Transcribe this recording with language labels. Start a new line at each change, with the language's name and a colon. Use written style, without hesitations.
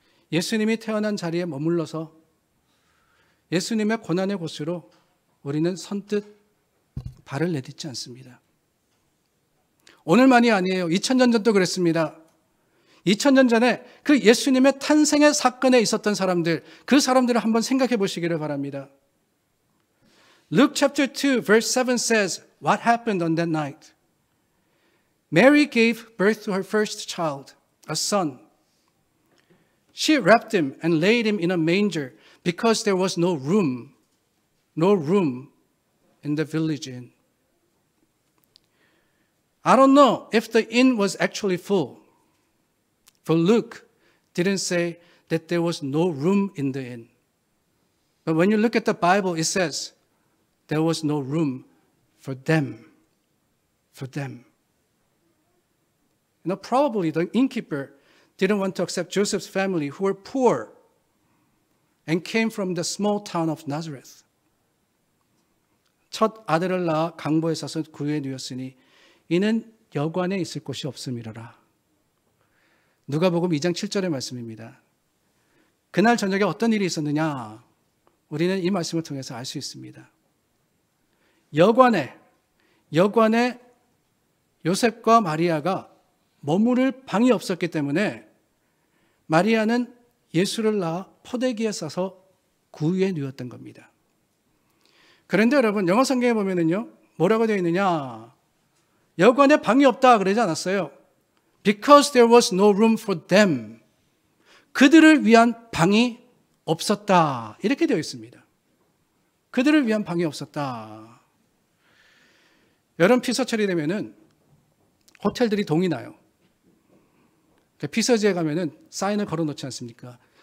Korean: 예수님이 태어난 자리에 머물러서 예수님의 고난의 곳으로 우리는 선뜻 발을 내딛지 않습니다. 오늘만이 아니에요. 2000년 전도 그랬습니다. 2000년 전에 그 예수님의 탄생의 사건에 있었던 사람들, 그 사람들을 한번 생각해 보시기를 바랍니다.
English: Luke chapter 2 verse 7 says, what happened on that night? Mary gave birth to her first child, a son. She wrapped him and laid him in a manger because there was no room in the village inn. I don't know if the inn was actually full, for Luke didn't say that there was no room in the inn. But when you look at the Bible, it says there was no room for them. For them. Probably the innkeeper didn't want to accept Joseph's family, who were poor and came from the small town of Nazareth.
Korean: 첫 아들을 낳아 강보에 싸서 구유에 누웠으니 이는 여관에 있을 곳이 없음이로라. 누가복음 2장 7절의 말씀입니다. 그날 저녁에 어떤 일이 있었느냐? 우리는 이 말씀을 통해서 알 수 있습니다. 여관에 요셉과 마리아가 머무를 방이 없었기 때문에 마리아는 예수를 낳아 포대기에 싸서 구유에 누웠던 겁니다. 그런데 여러분, 영어 성경에 보면은요, 뭐라고 되어 있느냐? 여관에 방이 없다 그러지 않았어요.
English: Because there was no room for them.
Korean: 그들을 위한 방이 없었다. 이렇게 되어 있습니다. 그들을 위한 방이 없었다. 여름 피서철이 되면은 호텔들이 동이 나요. 피서지에 가면은 사인을 걸어 놓지 않습니까?